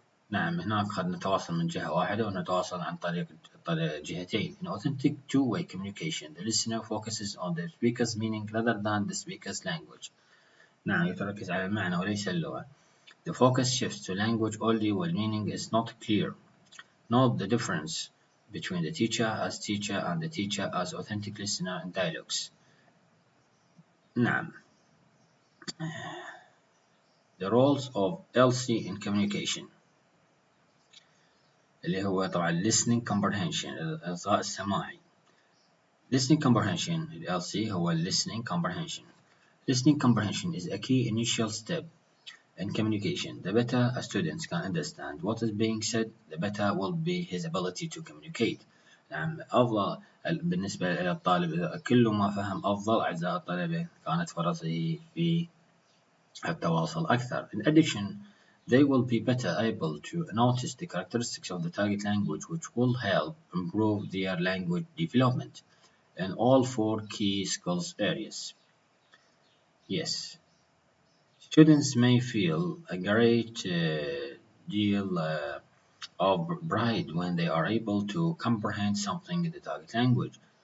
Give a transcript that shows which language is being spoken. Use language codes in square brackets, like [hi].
[ar] نعم هناك قد نتواصل من جهة واحدة ونتواصل عن طريق جهتين. [en] In authentic two-way communication, the listener focuses on the speaker's meaning rather than the speaker's language. [ar] نعم يتركز على المعنى وليس اللغة. [en] The focus shifts to language only when meaning is not clear. Note the difference between the teacher as teacher and the teacher as authentic listener in dialogues. [ar] نعم. [en] The roles of LC in communication. [ar] اللي هو طبعا listening comprehension الإصغاء السماعي. [en] Listening comprehension LC هو listening comprehension. Listening comprehension is a key initial step in communication. The better a student can understand what is being said, the better will be his ability to communicate. [ar] نعم أفضل بالنسبة إلى الطالب كل ما فهم أفضل أعزائي الطلبة كانت فرصه في التواصل أكثر. [en] In addition, they will be better able to notice the characteristics of the target language which will help improve their language development in all four key skills areas. Yes, students may feel a great deal of pride when they are able to comprehend something in the target language.